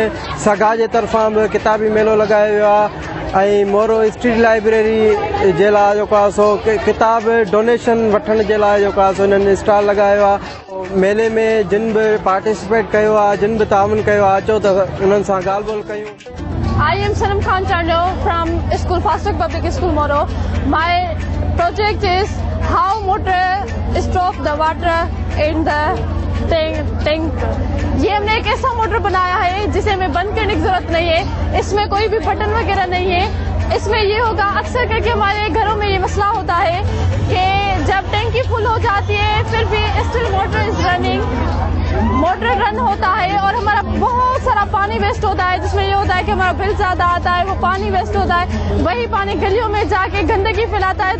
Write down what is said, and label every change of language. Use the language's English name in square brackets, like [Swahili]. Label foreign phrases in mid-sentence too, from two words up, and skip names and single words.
[Sindhi] सगा जे तरफ़ां बि किताबी मेलो लॻायो वियो आहे ऐं मोरो स्ट्रीट लाइब्रेरी जे लाइ जेको आहे सो किताब डोनेशन वठण जे लाइ जेको आहे सो हिननि स्टॉल लॻायो आहे। मेले में जिन बि पार्टिसिपेट कयो आहे, जिन बि ताउन कयो आहे, अचो त उन्हनि सां ॻाल्हि ॿोल कयूं। [English] I am Sanam Khan Charlo from School Fastest Public School Moro. My project is how motor stop the water in the tank. [Urdu] یہ ہم نے ایک ایسا موٹر بنایا ہے جسے ہمیں بند کرنے کی ضرورت نہیں ہے، اس میں کوئی بھی بٹن وغیرہ نہیں ہے. اس میں یہ ہوگا، اکثر کر کے ہمارے گھروں میں یہ مسئلہ ہوتا ہے کہ جب ٹینکی فل ہو جاتی ہے پھر بھی [English] still motor is running, [Urdu] موٹر رن ہوتا ہے اور ہمارا بہت سارا پانی ویسٹ ہوتا ہے، جس میں یہ ہوتا ہے کہ ہمارا بل زیادہ آتا ہے، وہ پانی ویسٹ ہوتا ہے، وہی پانی گلیوں میں جا کے گندگی پھیلاتا ہے.